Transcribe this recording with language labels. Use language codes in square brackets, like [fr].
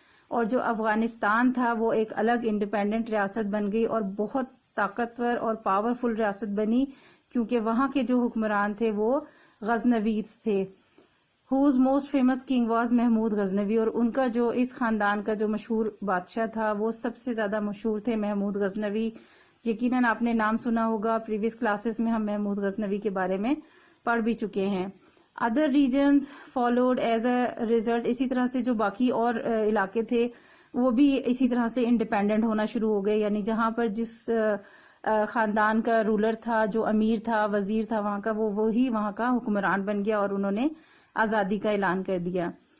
[ur] اور جو افغانستان تھا وہ ایک الگ انڈیپینڈنٹ ریاست بن گئی، اور بہت طاقتور اور پاورفل ریاست بنی، کیونکہ وہاں کے جو حکمران تھے وہ غزنویز تھے. [en] whose most famous king was Mahmud Ghaznavi. [ur] اور ان کا جو اس خاندان کا جو مشہور بادشاہ تھا وہ سب سے زیادہ مشہور تھے محمود غزنوی. یقیناً آپ نے نام سنا ہوگا، پریویس کلاسز میں ہم محمود غزنوی کے بارے میں پڑھ بھی چکے ہیں. [en] Other regions followed as a result. [ur] اسی طرح سے جو باقی اور علاقے تھے وہ بھی اسی طرح سے انڈیپینڈنٹ ہونا شروع ہو گئے، یعنی جہاں پر جس خاندان کا رولر تھا، جو امیر تھا، وزیر تھا وہاں کا، وہ وہی وہاں کا حکمران بن گیا، اور انہوں نے آزادی کا اعلان کر دیا.